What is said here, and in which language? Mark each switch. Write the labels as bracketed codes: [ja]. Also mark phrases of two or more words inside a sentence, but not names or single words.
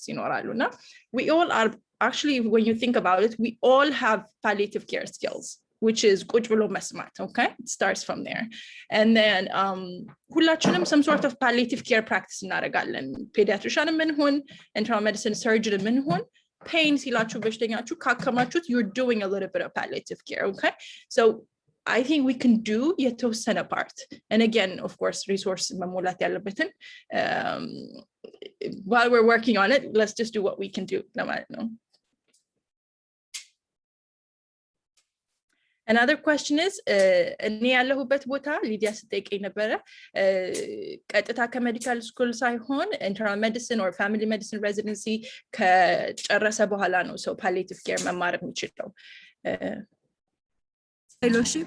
[en] We all are actually, when you think about it, we all have palliative care skills, which is okay? It starts from there. And then some sort of palliative care practice እናደርጋለን pediatrician minhun, internal medicine surgeon minhun, pain [am] ሲላችሁ በሽተኛችሁ ካከማችሁት, [en] you're doing a little bit of palliative care, okay? So I think we can do የተወሰነ part. And again, of course, resource [am] መሞላት ያለበትን [en] while we're working on it, let's just do what we can do. Another question is, [am] እኔ ያለሁበት ቦታ ሊዲያ ስጠይቀኝ ነበረ ቀጥታ ከሜዲካል ስኩል ሳይሆን [en] internal medicine or family medicine residency [am] ከጨረሰ በኋላ ነው ሰው [en] palliative care [am] መማር የሚችለው። [en] Fellowship,